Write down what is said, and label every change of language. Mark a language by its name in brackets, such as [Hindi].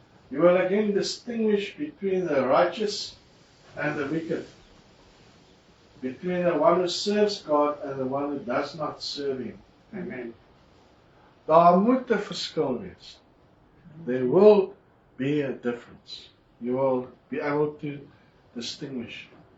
[English] You will again distinguish between the righteous and the wicked. Between the one who serves God and the one who does not serve Him. Amen. [Afrikaans] Daar moet 'n verskil wees. [English] There will be a difference. You will be able to distinguish.